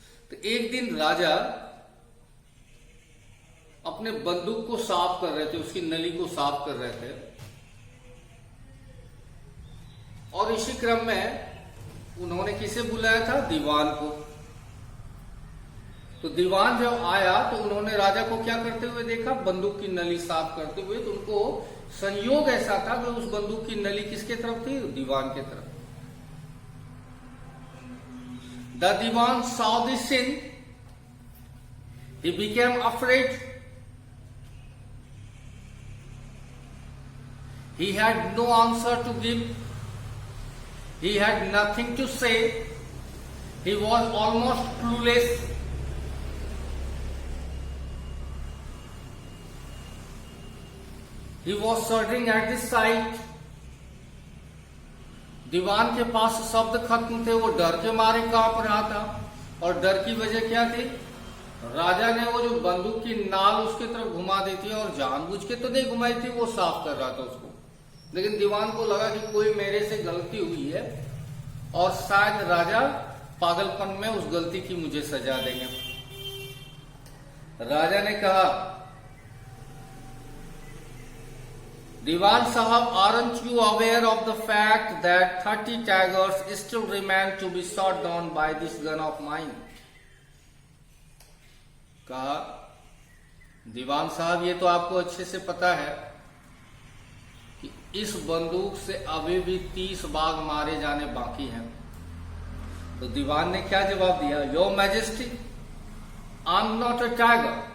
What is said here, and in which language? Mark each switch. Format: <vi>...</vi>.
<hi>तो एक दिन राजा अपने बंदूक को साफ कर रहे थे, उसकी नली को साफ कर रहे थे, और इसी क्रम में उन्होंने किसे बुलाया था? दीवान को। तो दीवान जब आया तो उन्होंने राजा को क्या करते हुए देखा? बंदूक की नली साफ करते हुए। तो उनको संयोग ऐसा था कि उस बंदूक की नली किसके तरफ थी? दीवान के तरफ।</hi> <en>The Diwan saw this scene. He became afraid. He had no answer to give. He had nothing to say. He was almost clueless. He was shuddering at the sight.</en> <hi>दीवान के पास शब्द खत्म थे, वो डर के मारे कांप रहा था। और डर की वजह क्या थी? राजा ने वो जो बंदूक की नाल उसके तरफ घुमा दी थी, और जानबूझ के तो नहीं घुमाई थी, वो साफ कर रहा था उसको। लेकिन दीवान को लगा कि कोई मेरे से गलती हुई है, और शायद राजा पागलपन में उस गलती की मुझे सजा देंगे। राजा ने कहा,</hi> <en>Diwan Sahab, aren't you aware of the fact that 30 tigers still remain to be shot down by this gun of mine?</en> <hi>कहा, दीवान साहब ये तो आपको अच्छे से पता है कि इस बंदूक से अभी भी 30 बाघ मारे जाने बाकी हैं। तो दीवान ने क्या जवाब दिया?</hi> <en>Your majesty, I am not a tiger.</en>